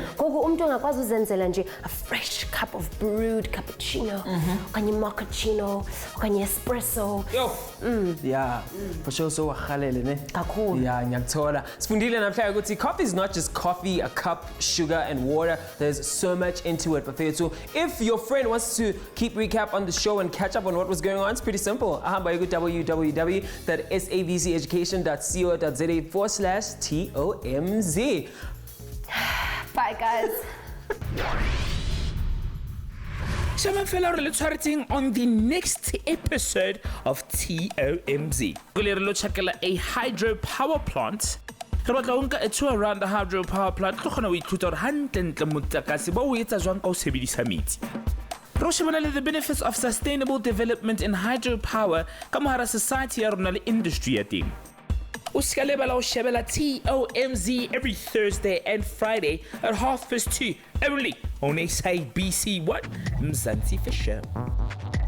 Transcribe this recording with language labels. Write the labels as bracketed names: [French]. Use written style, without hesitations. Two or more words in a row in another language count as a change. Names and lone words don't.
[English] A fresh cup of brewed cappuccino, [Xhosa] okanye mochaccino, okanye espresso. [English] Yeah, for sure so [Zulu] wakhalele ne. Kakhulu. [English] Yeah, [Zulu] ngiyakuthola. Sifundile namhlanje ukuthi [English] coffee is not just coffee, a cup, sugar and water. There's so much into it. So if your friend wants to keep recap on the show and catch up on what was going on, it's pretty simple. [Zulu] Ahamba ku www.sabceducation.co.za/TOMz. [English] Bye, guys. On the next episode of TOMz, we'll check a hydropower plant. [Southern Sotho] Re batla ho nka [English] a tour around the hydropower plant. [Southern Sotho] Tlo kgona ho ithuta hore hantle motlakase ba o etsa jwang ka ho sebedisa metsi. Re shebana le [English] the benefits of sustainable development in hydropower [Southern Sotho] ka mohara society ya rona le industry ya teng. O ska lebala ho shebela [English] TOMz every Thursday and Friday at 2:30 only on SABC Mzansi for sure.